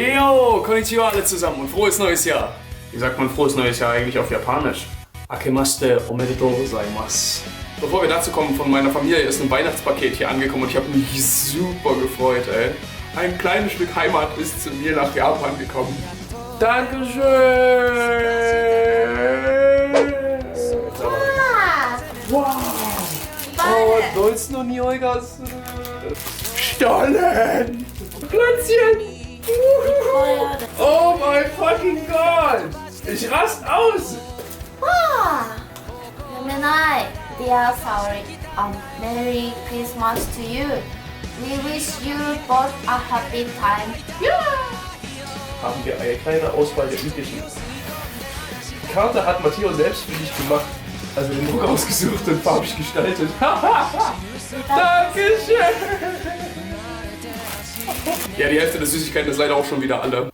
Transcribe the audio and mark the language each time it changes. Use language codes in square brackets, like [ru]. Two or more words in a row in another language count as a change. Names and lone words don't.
[de] Yo, konnichiwa alle zusammen und frohes neues Jahr. Wie sagt man frohes neues Jahr eigentlich auf Japanisch? [ja] あけましておめでとうございます. [de] Bevor wir dazu kommen, von meiner Familie ist ein Weihnachtspaket hier angekommen und ich habe mich super gefreut, ey. Ein kleines Stück Heimat ist zu mir nach Japan gekommen. Dankeschön! Wow! Oh, dollst noch nie Eugas? Stollen! Plätzchen! Oh mein [en] fucking God! [de] Ich rast aus! [en] Dear Saori, Merry Christmas to you. We wish you both a happy time. [de] Haben wir eine kleine Auswahl der üblichen. Die Karte hat Matteo selbst für dich gemacht. Also den Druck ausgesucht und farbig gestaltet. Dankeschön! Ja, die Hälfte der Süßigkeiten ist leider auch schon wieder alle.